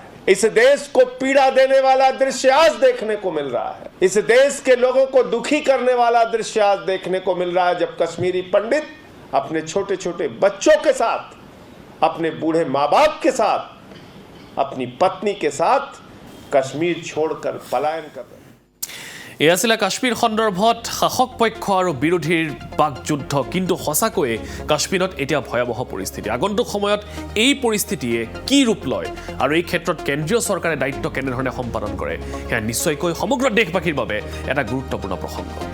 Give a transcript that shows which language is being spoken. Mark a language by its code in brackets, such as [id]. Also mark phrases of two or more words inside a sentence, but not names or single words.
[hi] इस देश को पीड़ा देने वाला दृश्य आज देखने को मिल रहा है। इस देश के लोगों को दुखी करने वाला दृश्य आज देखने को मिल रहा है, जब कश्मीरी पंडित अपने छोटे छोटे बच्चों के साथ, अपने बूढ़े माँ बाप के साथ, अपनी पत्नी के साथ कश्मीर छोड़कर पलायन कर रहे हैं। [as] এয়া আছিলে কাশ্মীৰ সন্দৰ্ভত শাসক পক্ষ আৰু বিৰোধীৰ বাকযুদ্ধ। কিন্তু সঁচাকৈয়ে কাশ্মীৰত এতিয়া ভয়াৱহ পৰিস্থিতি। আগন্তুক সময়ত এই পৰিস্থিতিয়ে কি ৰূপ লয় আৰু এই ক্ষেত্ৰত কেন্দ্ৰীয় চৰকাৰে দায়িত্ব কেনেধৰণে সম্পাদন কৰে, সেয়া নিশ্চয়কৈ সমগ্ৰ দেশবাসীৰ বাবে এটা গুৰুত্বপূৰ্ণ প্ৰসংগ।